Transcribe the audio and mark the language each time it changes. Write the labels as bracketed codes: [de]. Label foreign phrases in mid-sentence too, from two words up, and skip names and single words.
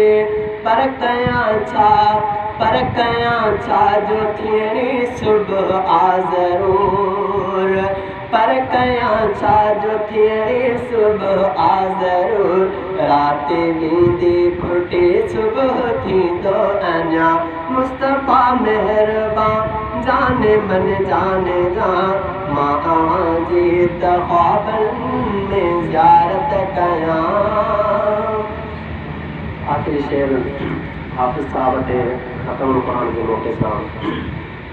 [sd] पर कयां छा जो थियणी सुबुह ज़रूर। पर कयां छा जो थियणी सुबुह ज़रूर। रात वेंदी खुटी सुबुह थींदो अञा। मुस्तफा मेहरबान जाने मन जाने जान मां जीत ख्वाबन में ज़ियारत कयां। आखिरी शेर हाफ़िज़ साहब ते ख़त्म क़ुरान जे मौक़े सां